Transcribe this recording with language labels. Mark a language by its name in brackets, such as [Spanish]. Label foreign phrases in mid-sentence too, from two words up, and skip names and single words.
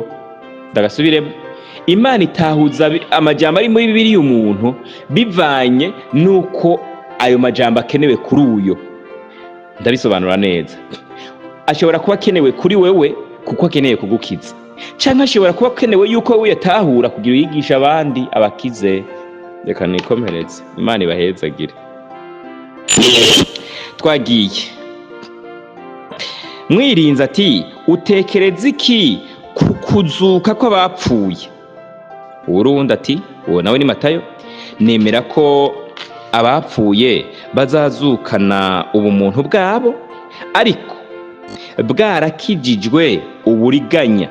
[Rundi] Ndagasubiremo, Imana itahuza amajambo ari muri Bibiliya umuntu bivanye nuko ayo majambo akenewe kuri uyo. Ndabisobanura neza. Ashobora kuba akenewe kuri wewe kuko akeneye kugukiza, canke ashobora kuba akenewe yuko wewe yatahura kugira uyigisha abandi abakize. Reka nikomereze, Imana ibahezagire. Twagiye. Mwirinzi ati utekereza iki ku kuzuka kw'abapfuye? Urundi ati, uwo nawe ni Matayo, nemera ko abapfuye bazazukana ubumuntu bwabo, ariko bwarakijijwe uburiganya.